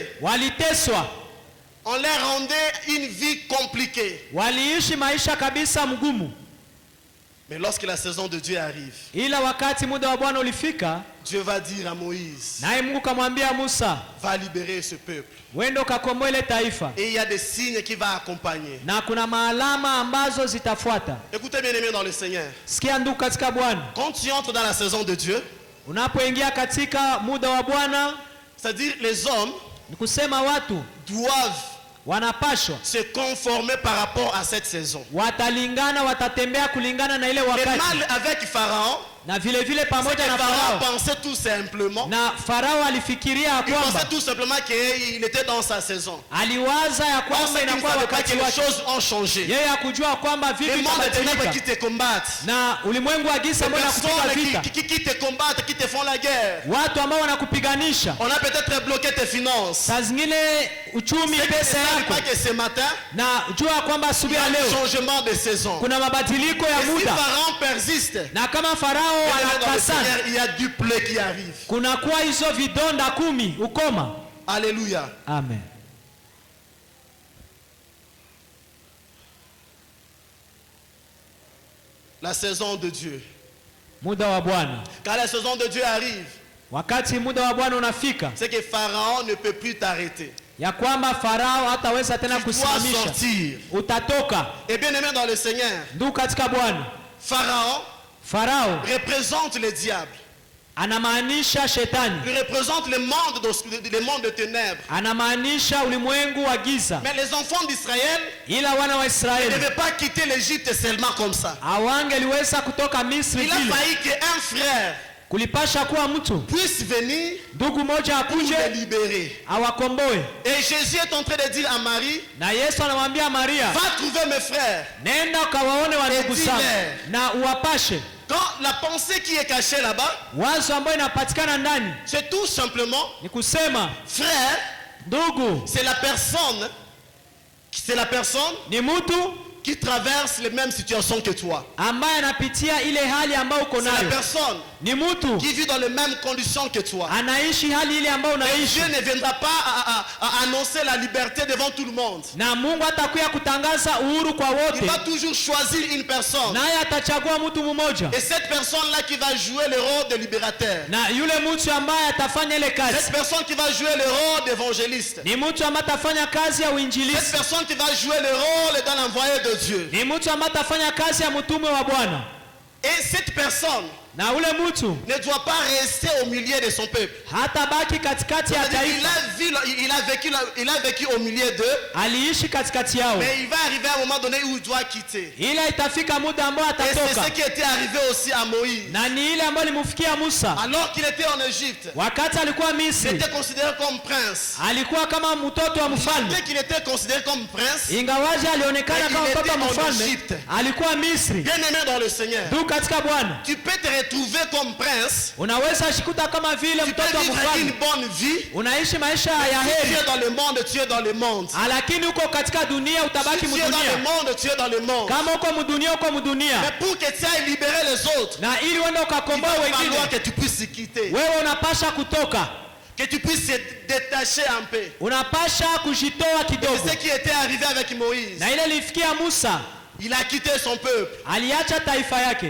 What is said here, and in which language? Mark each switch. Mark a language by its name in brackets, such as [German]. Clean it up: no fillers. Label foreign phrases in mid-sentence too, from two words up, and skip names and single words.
[Swahili] Waliteswa. [French] On leur rendait une vie compliquée. [Swahili] Waliishi maisha kabisa mgumu. [French] Mais lorsque la saison de Dieu arrive, [Swahili] ila wakati muda wa Bwana ulifika, [French] Dieu va dire à Moïse, [Swahili] naye Mungu kamwambia Musa, [French] va libérer ce peuple. [Swahili] Wendo kakomboe ile taifa. [French] Et il y a des signes qui vont accompagner. [Swahili] Na kuna maalama ambazo zitafuata. [French] Écoutez bien aimés dans le Seigneur. [Swahili] Sikia ndugu katika Bwana. [French] Quand tu entres dans la saison de Dieu, [Swahili] unapoingia katika muda wa Bwana, [French] c'est-à-dire les hommes, [Swahili] ni kusema watu [French] doivent [Swahili] wanapashwa [French] se conformer par rapport à cette saison. [Swahili] Watalingana, watatembea kulingana na ile wakati. [French] Le mal avec Pharaon, [Swahili] na vile vile pamoja na Farao [French] pensait tout simplement, [Swahili] na Farao alifikiria [French] il [Swahili] kwamba [French] pensait tout simplement qu'il était dans sa saison. [Swahili] Aliwaza ya kwamba inakuwa wakati wake. [French] Les choses ont changé. [Swahili] Yeye hakujua kwamba vitu vimebadilika. [French] Qui te combattent. [Swahili] Na ulimwengu wa giza ambao unakupiga vita. [French] Qui te combattent, qui te font la guerre. [Swahili] Watu ambao wanakupiganisha. [French] On a peut-être bloqué tes finances. [Swahili] Saa zingine uchumi, pesa yako. [French] Que ce matin, [Swahili] na jua kwamba asubuhi ya leo [French] changement de saison. [Swahili] Kuna mabadiliko ya muda. [French] Si Pharaon persiste, [Swahili] na kama Farao anakasana, [French] il y a du plaie qui arrive. [Swahili] Kuna kuwa hizo vidonda 10 ukoma. Alléluia. Amen. [French] La saison de Dieu. [Swahili] Muda wa Bwana. [French] Quand la saison de Dieu arrive, [Swahili] wakati muda wa Bwana unafika, [French] c'est que Pharaon ne peut plus t'arrêter. [Swahili] Ya kwamba Farao hataweza tena kusimamisha. Utatoka. [French] Et bien aimé dans le Seigneur. [Swahili] Ndugu katika Bwana. Farao [French] représente le diable. [Swahili] Anamaanisha shetani. [French] Il représente le monde de ténèbres. [Swahili] Anamaanisha ulimwengu wa giza. [French] Mais les enfants d'Israël, [Swahili] ila wana wa Israeli, [French] ne devaient pas quitter l'Égypte seulement comme ça. [Swahili] Hawangeliweza kutoka Misri vile. [French] Il a failli qu'un frère [Swahili] kulipasha kuwa mtu [French] puisse venir [Swahili] ndugu moja akuje [French] libérer, [Swahili] awakomboe. [French] Et Jésus est en train de dire à Marie, [Swahili] na Yesu anamwambia Maria, [French] va trouver mes frères, [Swahili] nenda ukawaone wa ndugu zangu na uwapashe. [French] Quand la pensée qui est cachée là-bas, [Swahili] wazo ambayo inapatikana ndani, [French] c'est tout simplement, [Swahili] ni kusema [French] frère, [Swahili] ndugu, [French] c'est la personne [Swahili] ni mtu [French] qui traverse les mêmes situations que toi. [Swahili] Ambaye anapitia ile hali ambayo uko nayo. [French] C'est la personne [Swahili] ni mtu [French] qui vit dans les mêmes conditions que toi. [Swahili] Anaishi hali ile ambayo unaishi. [French] Dieu ne viendra pas à annoncer la liberté devant tout le monde. [Swahili] Na Mungu atakuja kutangaza uhuru kwa wote. [French] Il va toujours choisir une personne. [Swahili] Naye atachagua mtu mmoja. [French] Et cette personne là qui va jouer le rôle de libérateur. [Swahili] Na yule mtu ambaye atafanya ile kazi. [French] Cette personne qui va jouer le rôle d'évangéliste. [Swahili] Ni mtu ambaye atafanya kazi ya uinjilisti. [French] Cette personne qui va jouer le rôle d'un envoyé de Dieu. [Swahili] Ni mtu ambaye atafanya kazi ya mtume wa Bwana. [French] Et cette personne [Swahili] na ule mtu [French] ne doit pas rester au milieu de son peuple. [Swahili] Hata baki katikati ya taifa. [French] Il a vécu au milieu d'eux. [Swahili] Aliishi katikati yao. [French] Mais il va arriver à un moment donné où il doit quitter. [Swahili] Ila itafika muda ambao atatoka. [French] Et c'est ce qui était arrivé aussi à Moïse. [Swahili] Na ni ile ambayo ilimfikia Musa. [French] Alors qu'il était en Égypte. [Swahili] Wakati alikuwa Misri. [French] Il était considéré comme prince. [Swahili] Alikuwa kama mtoto wa mfalme. [French] Dès qu'il était considéré comme prince. [Swahili] Ingawaje alionekana kama mtoto wa mfalme. Alikuwa Misri. [French] Bien aimé dans le Seigneur. [Swahili] Ndugu katika Bwana. [French] Tu peux te retrouver comme prince. [Swahili] Unaweza shikuta kama vile mtoto wa mfalme. [French] Une bonne vie. [Swahili] Unaishi maisha ya heri. [French] Tu es dans le monde, tu es dans le monde. [Swahili] Lakini uko katika dunia utabaki mdunia. [French] Tu es dans le monde, tu es dans le monde. [Swahili] Kama uko mdunia uko mdunia. [French] Mais pour que tu ailles libérer les autres. [Swahili] Na ili uende ukakomboa wengine. [French] Il faut que tu puisses quitter. [Swahili] Wewe unapasha kutoka. [French] Que tu puisses te détacher un peu. [Swahili] Unapasha kujitoa kidogo. [French] C'est ce qui était arrivé avec Moïse. [Swahili] Na ile ilifikia Musa. [French] Il a quitté son peuple. [Swahili] Aliacha taifa yake.